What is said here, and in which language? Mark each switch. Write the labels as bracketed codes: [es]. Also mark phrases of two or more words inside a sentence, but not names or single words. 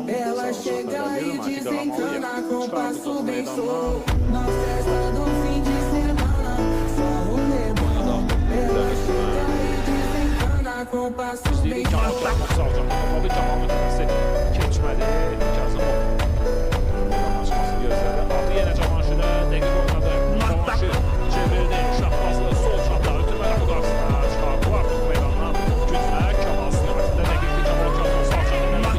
[pt] Ela chega e desencana com passo bem solto. Na festa do fim de semana, só rolê bom. Ela chega e desencana com passo bem solto. [az] Keçmədi. Kazımov. Açması gözlədi. Aldı yenə Cavanşirə. Dəqiq oynadı. Cavanşir çevrildi. Şahbazlı sol çapda ötürmə qapı qarşısına çıxardılar. Meydandan güclə Kamal istiqamətində dəqiqli Kamal Kazımov sağ çapda nədir?